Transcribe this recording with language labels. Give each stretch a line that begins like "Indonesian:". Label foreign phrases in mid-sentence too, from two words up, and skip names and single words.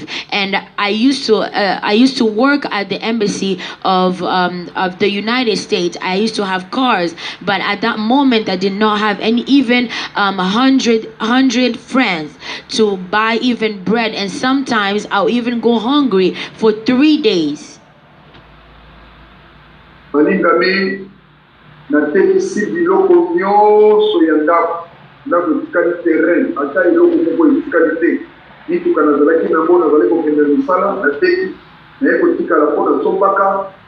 English: And I used to work at the embassy of the United States. I used to have cars, but at that moment I did not have even 100 friends to buy even bread, and sometimes I'll even go hungry for 3 days.
Lingala: Balingami natekisi biloko nyonso ya ndako etikali terrain ata eloko moko etikali te mituka nazalaki nango nazali kokende misala nateki naye kotikala mpo nasombaka